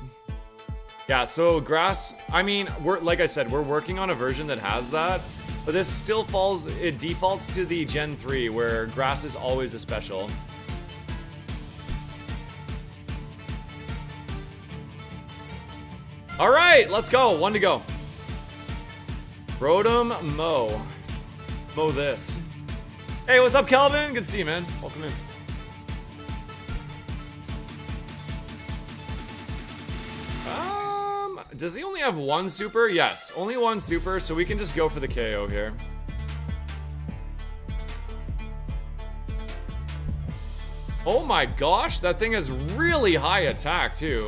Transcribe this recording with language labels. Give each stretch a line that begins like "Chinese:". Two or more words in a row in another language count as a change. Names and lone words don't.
English: Yeah, so grass, I mean, like I said, we're working on a version that has that. But this still falls, it defaults to the Gen 3 where grass is always a special. All right, let's go, 1 to go. Rotom Mo. Mo this. Hey, what's up, Kelvin? Good to see you, man. Welcome in. Does he only have 1 super? Yes, only 1 super, so we can just go for the KO here. Oh my gosh, that thing has really high attack too.